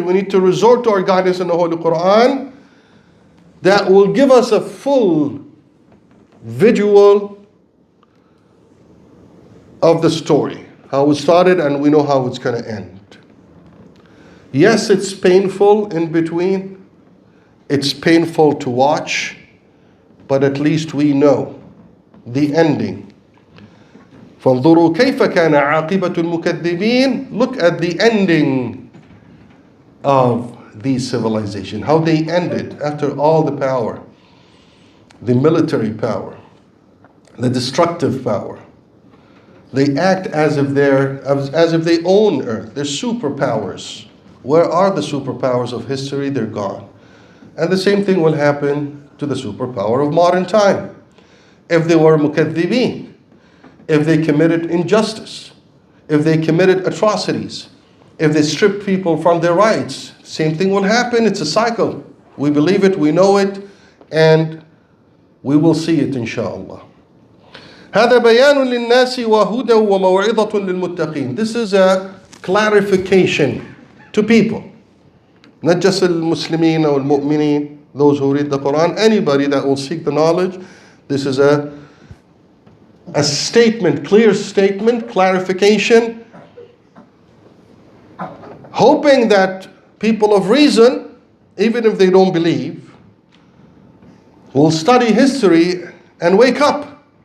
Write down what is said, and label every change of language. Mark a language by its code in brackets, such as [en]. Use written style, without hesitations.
[en] We need to resort to our guidance in the Holy Quran that will give us a full visual of the story, how it started, and we know how it's going to end. Yes, it's painful in between. It's painful to watch, but at least we know the ending. [ar] فانظروا كيف كان عاقبة المكذبين. [en] Look at the ending of these civilizations, how they ended after all the power, the military power, the destructive power. They act as if they own Earth. They're superpowers. Where are the superpowers of history? They're gone. And the same thing will happen to the superpower of modern time. If they were mukaththibeen, if they committed injustice, if they committed atrocities, if they stripped people from their rights, same thing will happen. It's a cycle. We believe it, we know it, and we will see it inshallah. [ar] هذا بيان للناس وهدى وموعظة للمتقين. [en] This is a clarification to people. Not just al-Muslimin or al-Mu'mineen, those who read the Quran, anybody that will seek the knowledge. This is a statement, clear statement, clarification, hoping that people of reason, even if they don't believe, will study history and wake up.